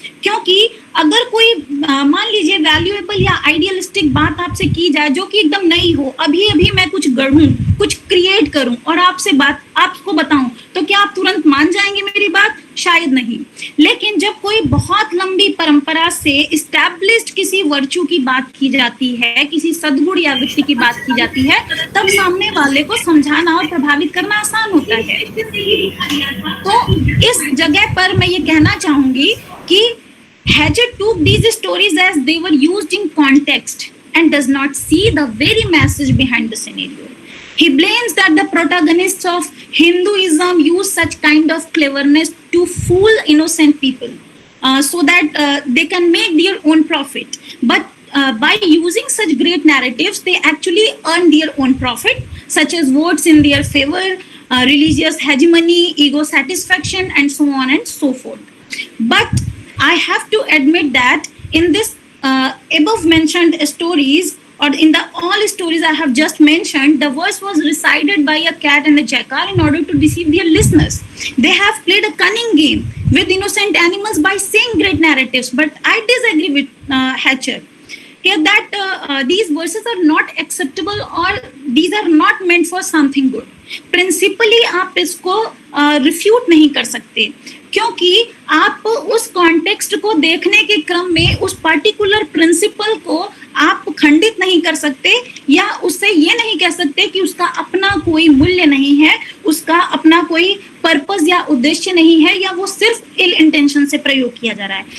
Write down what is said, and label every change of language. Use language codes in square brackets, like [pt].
[hi] क्योंकि अगर कोई मान लीजिए वैल्यूएबल या आइडियलिस्टिक बात आपसे की जाए जो कि एकदम नई हो, अभी अभी मैं कुछ गढ़ूं, कुछ क्रिएट करूं और आपको बताऊं, तो क्या आप तुरंत मान जाएंगे मेरी बात? शायद नहीं। लेकिन जब कोई बहुत लंबी परंपरा से इस्टेब्लिश्ड किसी वर्च्यू की बात की जाती है, किसी सद्गुण या वृत्ति की बात की जाती है, तब सामने वाले को समझाना और प्रभावित करना आसान होता है। तो इस जगह पर मैं ये कहना चाहूंगी कि [en] Hatcher took these stories as they were used in context and does not see the very message behind the scenario. He blames that the protagonists of Hinduism use such kind of cleverness to fool innocent people so that they can make their own profit. But by using such great narratives, they actually earn their own profit, such as votes in their favor, religious hegemony, ego satisfaction, and so on and so forth. But I have to admit that in this above mentioned stories, or in the all stories I have just mentioned, the voice was recited by a cat and a jackal in order to deceive their listeners. They have played a cunning game with innocent animals by saying great narratives. But I disagree with Hatcher that these verses are not acceptable or these are not meant for something good. [hi] Principally आप इसको refute नहीं कर सकते, क्योंकि आप उस context को देखने के क्रम में उस पर्टिकुलर प्रिंसिपल को आप खंडित नहीं कर सकते या उससे ये नहीं कह सकते कि उसका अपना कोई मूल्य नहीं है, उसका अपना कोई पर्पस या उद्देश्य नहीं है, या वो सिर्फ इल इंटेंशन से प्रयोग किया जा रहा है।